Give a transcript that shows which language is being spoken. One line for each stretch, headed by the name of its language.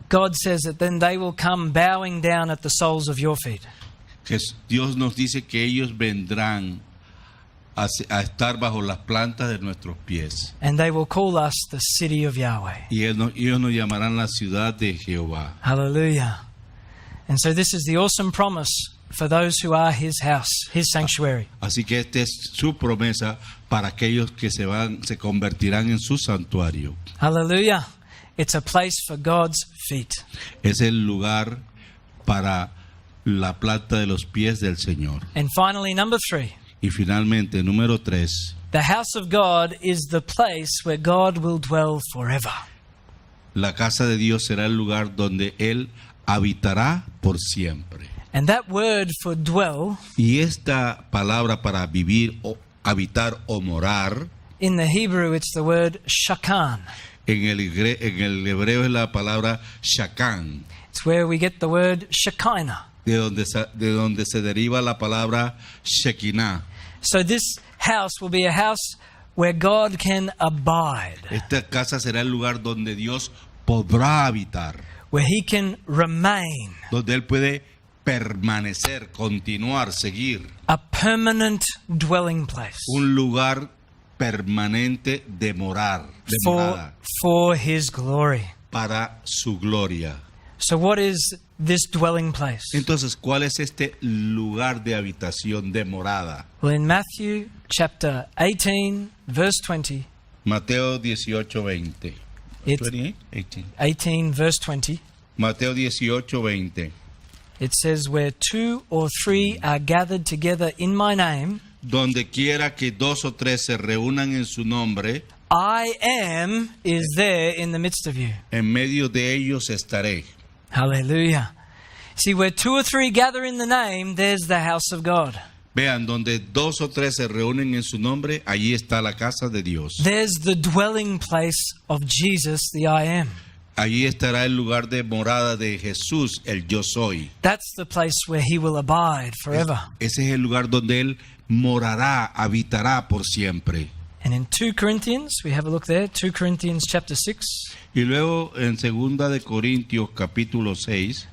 English: God says that then they will come bowing down at the soles of your feet.
Spanish: que Dios nos dice que ellos vendrán a estar bajo las plantas de nuestros pies.
English: And they will call us the city of Yahweh.
Spanish: Y ellos nos llamarán la ciudad de Jehová.
English: Hallelujah. And so this is the awesome promise for those who are his house, his sanctuary.
Spanish: Así que esta es su promesa para aquellos que se convertirán en su santuario.
English: Hallelujah. It's a place for God's feet.
Spanish: Es el lugar para la planta de los pies del Señor.
English: And finally, number 3.
Spanish: Y finalmente, número 3.
English: The house of God is the place where God will dwell forever.
Spanish: La casa de Dios será el lugar donde Él habitará por siempre.
English: And that word for dwell,
Spanish: Y esta palabra para vivir o habitar o morar,
English: in the Hebrew it's the word shakan.
Spanish: en el hebreo es la palabra shakan,
English: It's where we get the word Shekinah.
Spanish: de donde se deriva la palabra shekinah.
English: So this house will be a house where God can abide,
Spanish: Esta casa será el lugar donde Dios podrá habitar,
English: where he can remain,
Spanish: donde Él puede permanecer, continuar, seguir.
English: a permanent dwelling place
Spanish: Un lugar permanente de morar, de morada,
English: for his glory.
Spanish: para su gloria.
English: So what is this dwelling place?
Spanish: Entonces, ¿cuál es este lugar de habitación, de morada?
English: Well, in Matthew chapter 18, verse 20,
Spanish: Mateo 18, 20.
English: It's- 28? 18. 18, verse 20,
Spanish: Mateo 18, 20.
English: it says, where 2 or 3 are gathered together in my name,
Spanish: Donde quiera que 2 o 3 se reúnan en su nombre,
English: I am is there in the midst of you.
Spanish: en medio de ellos estaré.
English: Hallelujah. See, where 2 or 3 gather in the name, there's the house of God.
Spanish: Vean, donde 2 o 3 se reúnen en su nombre, allí está la casa de Dios.
English: There's the dwelling place of Jesus, the I am.
Spanish: Allí estará el lugar de morada de Jesús, el yo soy.
English: That's the place where he will abide forever.
Spanish: Ese es el lugar donde Él morará, habitará por siempre.
English: And in 2 Corinthians, we have a look there, 2 Corinthians chapter 6,
Spanish: Y luego en 2 de Corintios capítulo 6,